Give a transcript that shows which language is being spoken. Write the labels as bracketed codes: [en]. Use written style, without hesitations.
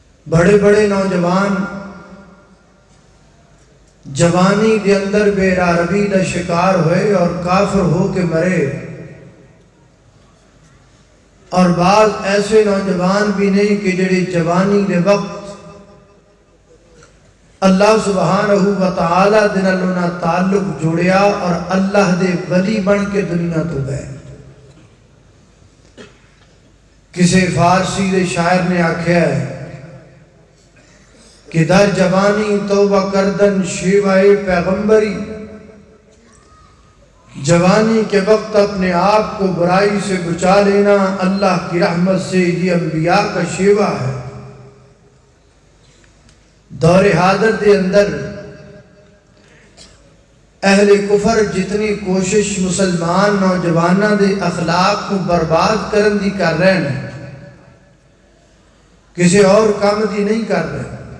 [ur] بڑے بڑے نوجوان جوانی کے اندر بے عربی کا شکار ہوئے اور کافر ہو کے مرے، [pa] اور بعض ایسے نوجوان بھی نہیں کہ جڑے جوانی کے وقت اللہ سبحانہ و تعالی دے نال انہاں تعلق جوڑیا اور اللہ دے ولی بن کے دنیا تو گئے. کسی فارسی دے شاعر نے آکھیا ہے کہ [fa] در جوانی توبہ کردن شیوائے پیغمبری. [ur] جوانی کے وقت اپنے آپ کو برائی سے بچا لینا اللہ کی رحمت سے یہ انبیاء کا شیوہ ہے. [pa] دور حاضر دے اندر اہل کفر جتنی کوشش مسلمان نوجوانوں دے اخلاق کو برباد کرن دی کر رہے ہیں، کسی اور کام دی نہیں کر رہے.